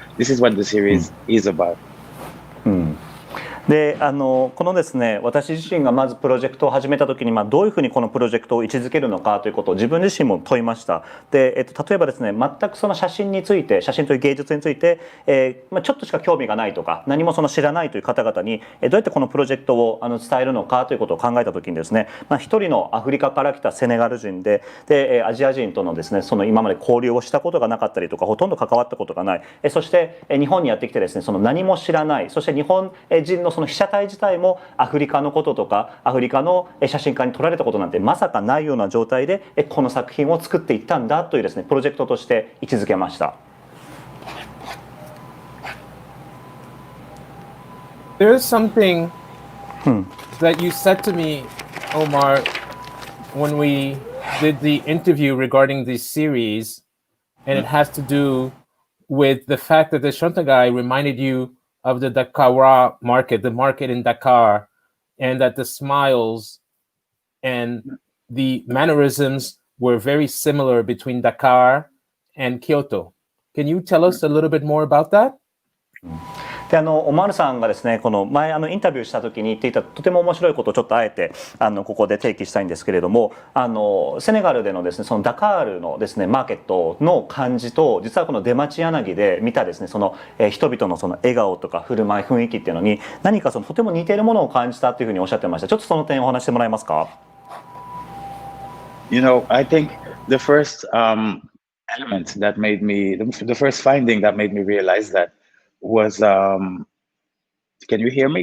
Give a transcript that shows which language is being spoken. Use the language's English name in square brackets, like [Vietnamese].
[English] This is what the series is about. [Japanese] でこのですね私自身がまずプロジェクトを始めた時に、どういうふうにこのプロジェクトを位置づけるのかということを自分自身も問いました。で、例えばですね全くその写真について、写真という芸術について、ちょっとしか興味がないとか何もその知らないという方々にどうやってこのプロジェクトを伝えるのかということを考えた時にですね、一人のアフリカから来たセネガル人でアジア人とのですねその今まで交流をしたことがなかったりとかほとんど関わったことがない、そして日本にやってきてですねその何も知らない、そして日本人のその被写体自体もアフリカのこととかアフリカの写真家に撮られたことなんてまさかないような状態でこの作品を作っていったんだというですねプロジェクトとして位置づけました。 [English] There's something that you said to me, Omar, when we did the interview regarding this series, and it has to do with the fact that the Shontagai reminded you of the Dakar market, the market in Dakar, and that the smiles and the mannerisms were very similar between Dakar and Kyoto. Can you tell us a little bit more about that? [Japanese] でオマールさんがですねこの前インタビューした時に言っていたとても面白いことをちょっとあえてここで提起したいんですけれども、セネガルでのですねそのダカールのですねマーケットの感じと、実はこの出町柳で見たですねその人々のその笑顔とか振る舞い雰囲気っていうのに何かそのとても似ているものを感じたというふうにおっしゃってました。ちょっとその点をお話してもらえますか？ [English] You know, I think the first element that made me, the first finding that made me realize that was, can you hear me?